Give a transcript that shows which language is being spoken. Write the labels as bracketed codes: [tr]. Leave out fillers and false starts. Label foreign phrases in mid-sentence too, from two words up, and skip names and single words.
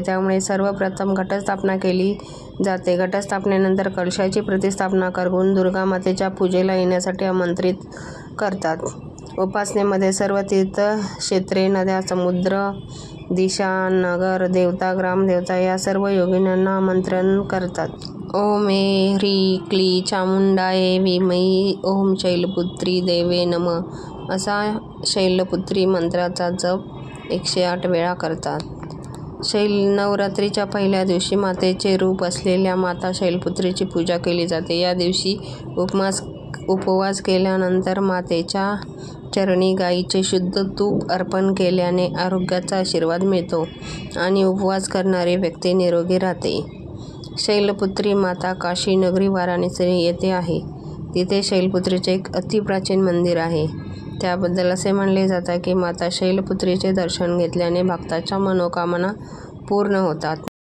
[mr] त्यामुळे सर्वप्रथम घटस्थापना केली जाते. घटस्थापनेनंतर कलशाची प्रतिष्ठापना करून दुर्गा मातेच्या पूजेला येण्यासाठी आमंत्रित करतात. उपासनेमध्ये सर्व तीर्थक्षेत्रे, नद्या, समुद्र, दिशा, नगर देवता, ग्रामदेवता या सर्व योगिनींना आमंत्रण करतात. [sa] ओम ह्रीं क्लीं चामुंडायै विद्महे ओम शैलपुत्री देवे नमः [mr] असा शैलपुत्री मंत्राचा जप 108 वेळा करतात. नवरात्रीच्या पहिल्या दिवशी मातेचे रूप असलेल्या माता शैलपुत्रीची पूजा केली जाते. या दिवशी उपवास केल्यानंतर मातेच्या चरणी गाईचे शुद्ध तूप अर्पण केल्याने आरोग्याचा आशीर्वाद मिळतो आणि उपवास करणारी व्यक्ती निरोगी राहते. शैलपुत्री माता काशी नगरी वाराणसी येथे आहे. तिथे शैलपुत्रीचे एक अतिप्राचीन मंदिर आहे. त्याबद्दल असे म्हणले जाते की माता शैलपुत्रीचे दर्शन घेतल्याने भक्ताच्या मनोकामना पूर्ण होतात.